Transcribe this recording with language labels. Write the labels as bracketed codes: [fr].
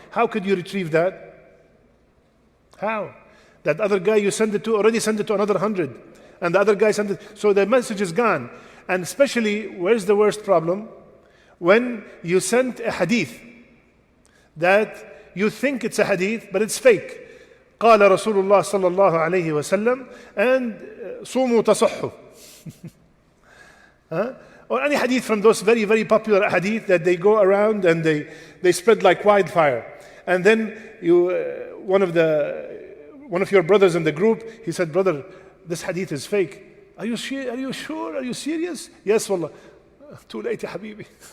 [en] How could you retrieve that? How? That other guy you sent it to already sent it to another 100, and the other guy sent it, so the message is gone. And especially, where's the worst problem? When you sent a hadith that you think it's a hadith, but it's fake. [ar] قال رسول الله صلى الله عليه وسلم [en] and [ar] صوموا تصحوا. [en] Or any hadith from those very, very popular hadith that they go around and they spread like wildfire. And then one of your brothers in the group, he said, brother, this hadith is fake. Are you sure? Are you serious? Yes, wallah. Too late, ya habibi.